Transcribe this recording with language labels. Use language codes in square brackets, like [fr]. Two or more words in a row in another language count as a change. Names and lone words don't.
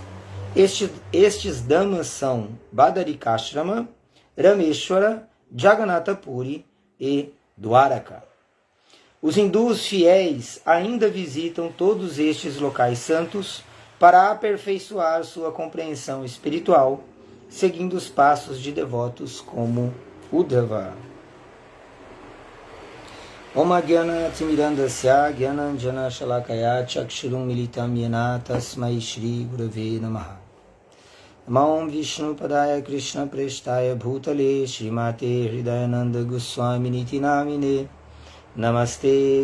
[pt] Estes dhamas são Badarikashrama, Rameshwara, Jagannatha Puri e Dwaraka. Os hindus fiéis ainda visitam todos estes locais santos para aperfeiçoar sua compreensão espiritual, seguindo os passos de devotos como Uddhava. [sa] ॐ ज्ञान तिमिरान्धस्य ज्ञानाञ्जन शलाकया चक्षुरुम् मीलितम् येन तस्मै श्री गुरवे नमः. नमम् विष्णु पादाय कृष्ण प्रेष्ठाय भूतले श्रीमते हृदयानन्द गोस्वामी निति नामिने नमस्ते